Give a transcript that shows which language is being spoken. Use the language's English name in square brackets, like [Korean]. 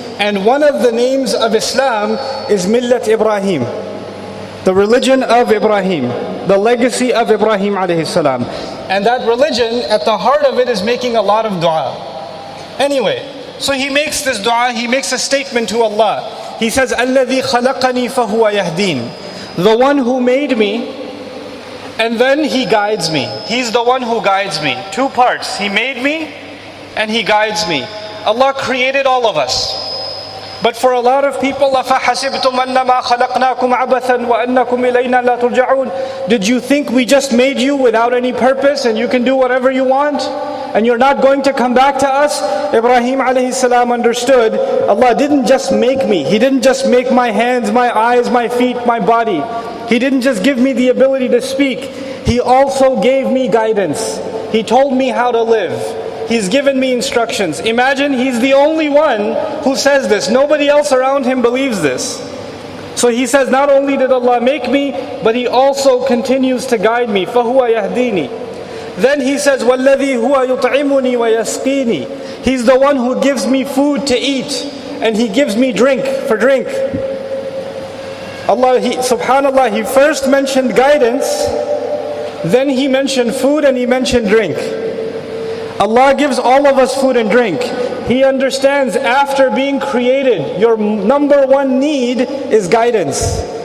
[English] And one of the names of Islam is Millat Ibrahim. The religion of Ibrahim. The legacy of Ibrahim alayhi salam. And that religion, at the heart of it, is making a lot of dua. Anyway, so he makes this dua, he makes a statement to Allah. He says, [Arabic] الَّذِي خَلَقَنِي فَهُوَ يَهْدِينِ. [English] The one who made me, and then he guides me. He's the one who guides me. 2 parts. He made me, and he guides me. Allah created all of us. But for a lot of people, [Arabic] أَفَحَسِبْتُمْ أَنَّمَا خَلَقْنَاكُمْ عَبَثًا وَأَنَّكُمْ إِلَيْنَا لَا تُرْجَعُونَ. [English] Did you think we just made you without any purpose and you can do whatever you want? And you're not going to come back to us? Ibrahim alaihissalam understood, Allah didn't just make me. He didn't just make my hands, my eyes, my feet, my body. He didn't just give me the ability to speak. He also gave me guidance. He told me how to live. He's given me instructions. Imagine he's the only one who says this. Nobody else around him believes this. So he says, not only did Allah make me, but He also continues to guide me. [Arabic] فَهُوَ يَهْدِينِ. [English] Then He says, [Arabic] وَالَّذِي هُوَ يُطْعِمُنِي وَيَسْقِينِ. [English] He's the one who gives me food to eat, and He gives me drink for drink. Allah, subhanallah, He first mentioned guidance, then He mentioned food, and He mentioned drink. Allah gives all of us food and drink. He understands after being created, your number one need is guidance.